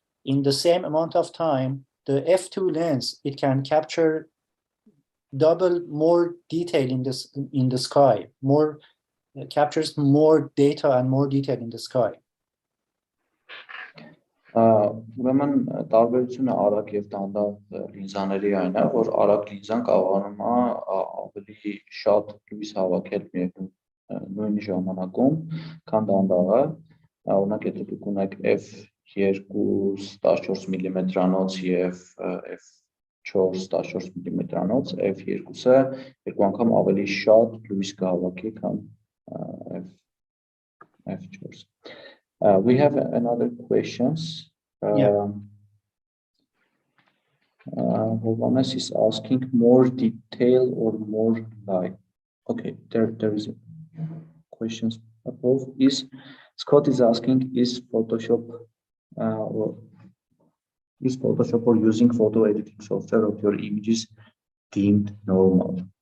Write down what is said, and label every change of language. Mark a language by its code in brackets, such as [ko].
[en] in the same amount of time, the f2 lens, it can capture double more detail in the sky, captures more data and more detail in the sky. [hy] Ուրեմն տարբերությունը արագ եւ դանդաղ լինզաների այն է, որ արագ լինզան կարողանում է ավելի շատ լույս հավաքել նույն ժամանակում, քան դանդաղը։ Օրինակ, եթե դուք ունեք f2 14 մմ-անոց եւ f4 14 մմ-անոց, f2-ը երկու անգամ ավելի շատ լույս կհավաքի, քան f4. [en] We have another questions. Hovannes is asking more detail or more light. Okay, there is questions above. Scott is asking, is Photoshop or using photo editing software of your images deemed normal?